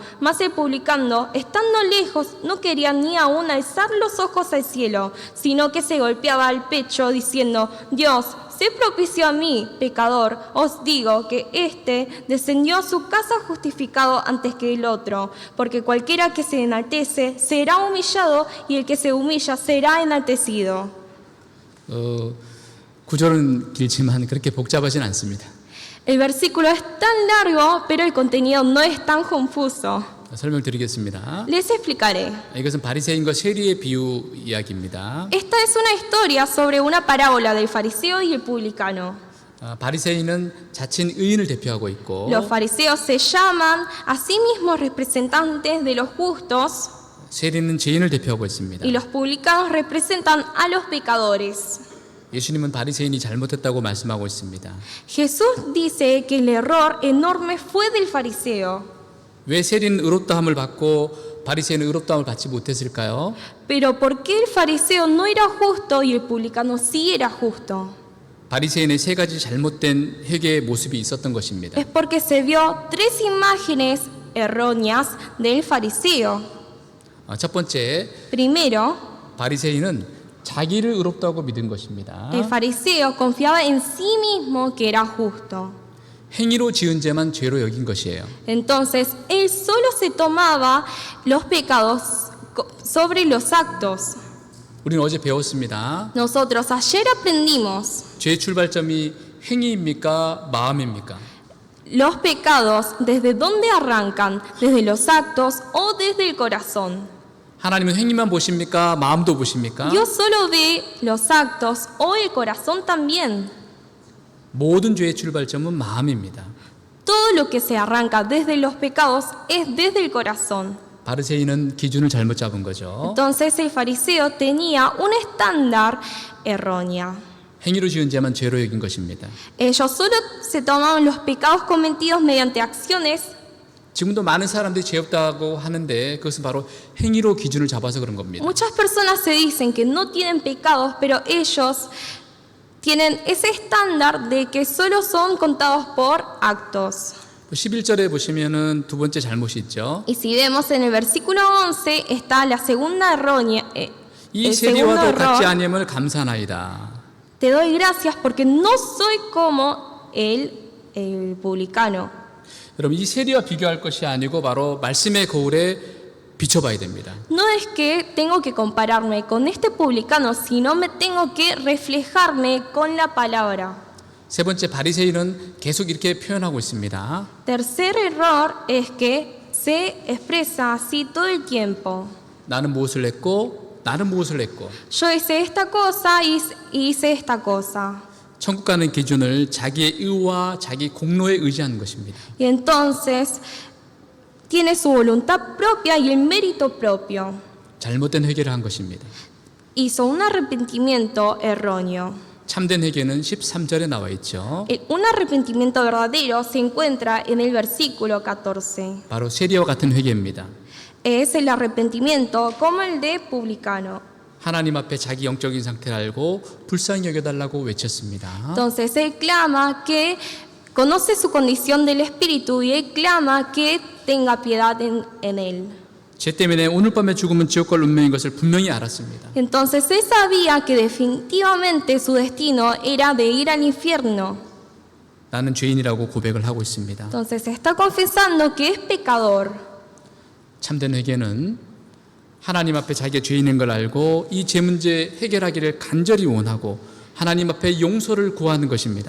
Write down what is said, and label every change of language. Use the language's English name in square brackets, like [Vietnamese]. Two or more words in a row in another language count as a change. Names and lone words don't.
[Spanish] Mas el publicano, estando lejos, no quería ni aun alzar los ojos al cielo, sino que se golpeaba al pecho diciendo: Dios, sé propicio a mí, pecador. Os digo que éste descendió a su casa justificado antes que el otro, porque cualquiera que se enaltece será humillado y el que se humilla será enaltecido. [Korean] 구절은 길지만 그렇게 복잡하진 않습니다. [Spanish] El versículo es tan largo, pero el contenido no es tan confuso. [Korean] 설명드리겠습니다. [Spanish] Les explicaré. [Korean] 이것은 바리새인과 세리의 비유 이야기입니다. [Spanish] Esta es una historia sobre una parábola del fariseo y el publicano. [Korean] 바리새인은 자칭 의인을 대표하고 있고 [Spanish] Los fariseos se llaman a sí mismos representantes de los justos [Korean] 세리는 죄인을 대표하고 있습니다. [Spanish] y los publicanos representan a los pecadores. [Korean] 예수님은 바리새인이 잘못했다고 말씀하고 있습니다. [Spanish] Jesús dice que el error enorme fue del fariseo. [Korean] 왜 세리는 의롭다함을 받고 바리새인은 의롭다함을 받지 못했을까요? [Spanish] Pero ¿por qué el fariseo no era justo y el publicano sí era justo? [Korean] 바리새인의 3가지 잘못된 회개의 모습이 있었던 것입니다. [Spanish] Es porque se vio 3 imágenes erróneas del fariseo. [Korean] 첫 번째, [Spanish] Primero, [Korean] 바리새인은 자기를 의롭다고 믿은 것입니다. [Spanish] el fariseo confiaba en sí mismo que era justo. [Korean] 행위로 지은 죄만 죄로 여긴 것이에요. [Spanish] Entonces, él solo se tomaba los pecados sobre los actos. [Korean] 우리는 어제 배웠습니다. [Spanish] Nosotros ayer aprendimos [Korean] 죄의 출발점이 행위입니까? 마음입니까? [Spanish] Los pecados, ¿desde dónde arrancan? ¿Desde los actos o desde el corazón? [Korean] 하나님은 행위만 보십니까? 마음도 보십니까? [Spanish] Dios solo ve los actos o el corazón también. [Korean] 모든 죄의 출발점은 마음입니다. [Spanish] Todo lo que se arranca desde los pecados es desde el corazón. [Korean] 바리새인은 기준을 잘못 잡은 거죠. [Spanish] Entonces el fariseo tenía un estándar erróneo. [Korean] 행위로 지은 죄만 죄로 여긴 것입니다. [Spanish] Ellos solo se tomaban los pecados cometidos mediante acciones. [Korean] 지금도 많은 사람들이 죄 없다고 하는데 그것은 바로 행위로 기준을 잡아서 그런 겁니다. [Spanish] Muchas personas se dicen que no tienen pecados, pero ellos tienen ese estándar de que solo son contados por actos. [Korean] 11절에 보시면은 두 번째 잘못이 있죠. [Spanish] Y si vemos en el versículo 11 está la segunda errónea, [Korean] 이 [Spanish] el segundo [Korean] 세리와도 같지 [Spanish] error. [Korean] 아니함을 감사나이다. [Spanish] Te doy gracias porque no soy como el publicano. [Korean] 여러분 이 세리와 비교할 것이 아니고 바로 말씀의 거울에 비춰봐야 됩니다. [Spanish] No es que tengo que compararme con este publicano, sino me tengo que reflejarme con la palabra. [Korean] 세 번째 바리새인은 계속 이렇게 표현하고 있습니다. [Spanish] Tercer error es que se expresa así todo el tiempo. [Korean] 나는 무엇을 했고 나는 무엇을 했고. [Spanish] Yo hice esta cosa y hice esta cosa. [Korean] 천국 가는 기준을 자기의 의와 자기 공로에 의지하는 것입니다. [Spanish] Y entonces tiene su voluntad propia y el mérito propio. [Korean] 잘못된 회개를 한 것입니다. [Spanish] Hizo un arrepentimiento erróneo. [Korean] 참된 회개는 13절에 나와 있죠. [Spanish] Un arrepentimiento verdadero se encuentra en el versículo 14. [Korean] 바로 세리와 같은 회개입니다. [Spanish] Es el arrepentimiento como el de publicano. [Korean] 하나님 앞에 자기 영적인 상태를 알고 불쌍히 여겨달라고 외쳤습니다. [Spanish] Entonces él clama que conoce su condición del espíritu y él clama que tenga piedad en él. [Korean] 죄 때문에 오늘 밤에 죽으면 지옥 갈 운명인 것을 분명히 알았습니다. [Spanish] Entonces él sabía que definitivamente su destino era de ir al infierno. [Korean] 나는 죄인이라고 고백을 하고 있습니다. [Spanish] Entonces está confesando que es pecador. [Korean] 참된 회개는 하나님 앞에 자기가 죄인인 걸 알고 이 죄 문제 해결하기를 간절히 원하고 하나님 앞에 용서를 구하는 것입니다.